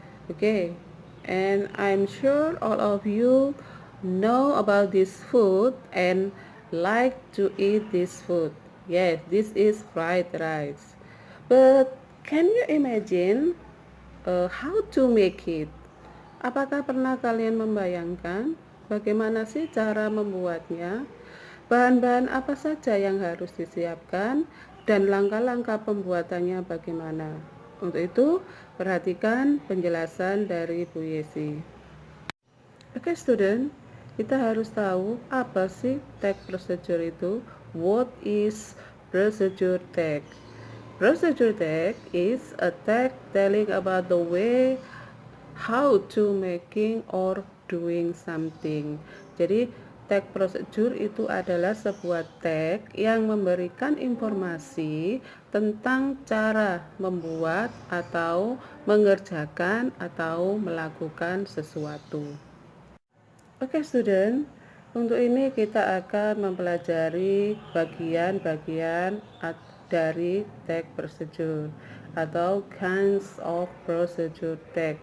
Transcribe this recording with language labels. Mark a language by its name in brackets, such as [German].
[English] Okay, and I'm sure all of you know about this food and like to eat this food. Yes, this is fried rice. But can you imagine how to make it? [Indonesian] Apakah pernah kalian membayangkan bagaimana sih cara membuatnya? Bahan-bahan apa saja yang harus disiapkan dan langkah-langkah pembuatannya bagaimana? Untuk itu, perhatikan penjelasan dari Bu Yesi. Oke, student, kita harus tahu apa sih tag procedure itu. [English] What is procedure tag? Procedure tag is a tag telling about the way how to making or doing something. [Indonesian] Jadi tag procedure itu adalah sebuah tag yang memberikan informasi tentang cara membuat atau mengerjakan atau melakukan sesuatu. Oke, student, untuk ini kita akan mempelajari bagian-bagian dari tag procedure atau [English] kinds of procedure tag.